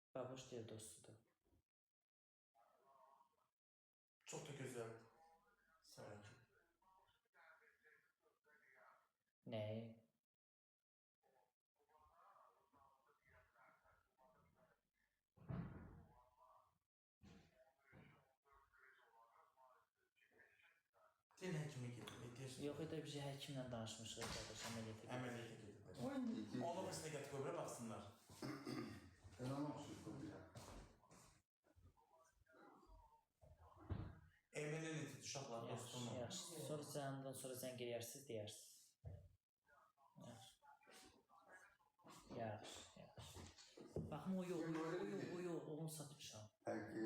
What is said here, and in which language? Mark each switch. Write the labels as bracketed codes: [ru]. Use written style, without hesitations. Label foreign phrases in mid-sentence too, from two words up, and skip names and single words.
[az] hoş deyil dostudur. [tr] Çok da güzel. Sakin. Ne? [az] Din həkimi gedir. Yox, bir şey həkimlə danışmışıq qardaş, əməliyyata gedir. Əməliyyata gedir. Onu biz nə gətirib öbrə baxsınlar. [tr] Ben olmamışım buraya. [az] Emin'in iti uşaqlar Yaxşı, dostum. yaxşı. Sonra zəng eləyərsiniz, deyərsiniz. Yaxşı. Yaxşı, yaxşı. Baxım, o yox, onu satmışam. [tr] Peki.